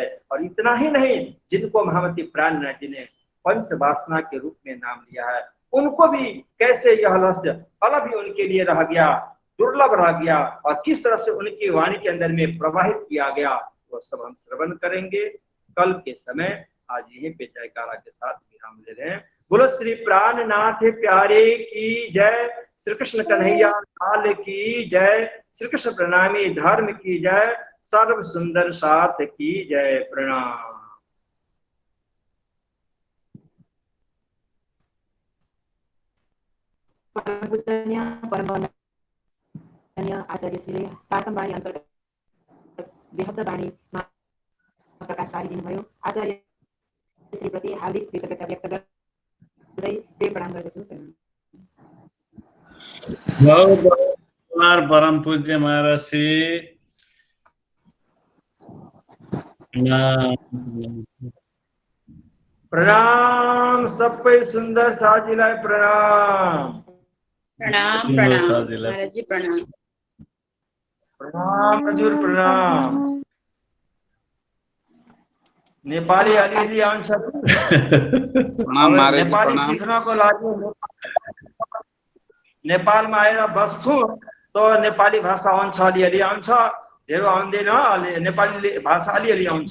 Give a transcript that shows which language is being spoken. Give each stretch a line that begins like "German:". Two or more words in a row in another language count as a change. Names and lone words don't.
Hindi: और इतना ही नहीं, जिनको महामती प्राण जी ने पंच वासना के रूप में नाम लिया है, उनको भी कैसे यह रस अलग ही उनके लिए रह गया, दुर्लभ रह गया, और किस तरह से उनकी वाणी के अंदर में प्रवाहित किया गया, वो सब हम श्रवण करेंगे कल के समय। आज यहीं पे जयकारा के साथ विराम ले रहे हैं। बोलो श्री प्राणनाथ प्यारे की जय, श्री कृष्ण कन्हैया लाल की जय, श्री कृष्ण प्रणामी धर्म की जय, सर्व सुंदर साथ की जय। प्रणाम।
Nepali: आचार्य श्रीले प्रातमवाणी अन्तर्गत बेहद वाणीमा प्रकाश पारिदिनुभयो। आचार्य श्रीप्रति हार्दिक कृतज्ञता व्यक्त गर्दै प्रेम प्रणाम गर्दछु। परम पूज्य महाराज प्रणाम, सबै सुंदर साजीलाई प्रणाम। प्रणाम प्रणाम महाराज जी, प्रणाम प्रणाम हजुर, प्रणाम। नेपाली अलिअलि आउँछ, नेपाली सिक्नको लागि नेपालमा आएर बस्छु त नेपाली भाषा आउँछ, अलिअलि आउँछ, धेरै आउँदैन, नेपाली भाषा अलिअलि आउँछ।